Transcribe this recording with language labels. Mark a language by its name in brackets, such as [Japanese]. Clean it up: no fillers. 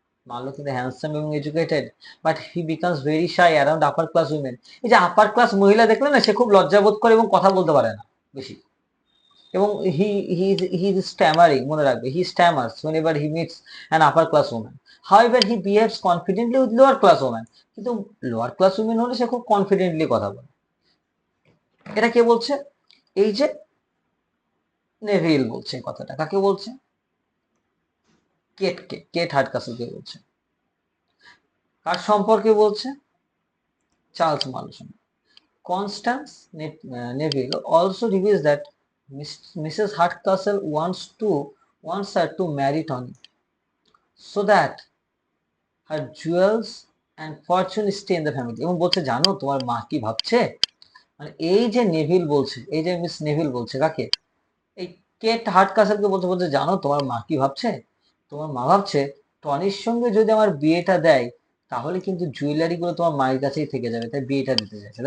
[English] Marlow কিন্তু handsome এবং educated, but he becomes very shy around upper class women. [Bangla] এই যে আপার ক্লাস মহিলা দেখলে না, সে খুব লজ্জাবোধ করে এবং কথা বলতে পারে না বেশি। [English] এবং he is stammering, [Bangla] মনে রাখবে, [English] He stammers whenever he meets an upper class woman. However, he behaves confidently with lower class women. [Bangla] কিন্তু লোয়ার ক্লাস উইমেন হলে সে খুব কনফিডেন্টলি কথা বলে। এটা কে বলছে? এই যে নেভিল বলছে কথাটা। কাকে বলছে? কেটকে, কেট হাডকাসেলকে বলছে। কার সম্পর্কে বলছে? চার্লস মার্লো সম্পর্কে। [English] Constance Neville also reveals that Mrs. Hardcastle wants her to marry Tony so that her jewels and fortune stay in the family. [Bangla] এবং বলছে জানো তোমার মা কি ভাবছে? মানে এই যে নেভিল বলছে, এই যে মিস নেভিল বলছে কাকে? এই কেট হার্ডকাসেলকে বলতে বলতে, জানো তোমার মা কি ভাবছে? তোমার মা ভাবছে টনির সঙ্গে যদি আমার বিয়েটা দেয় তাহলে কিন্তু জুয়েলারি গুলো তোমার মায়ের কাছেই থেকে যাবে, তাই বিয়েটা দিতে চাইছে।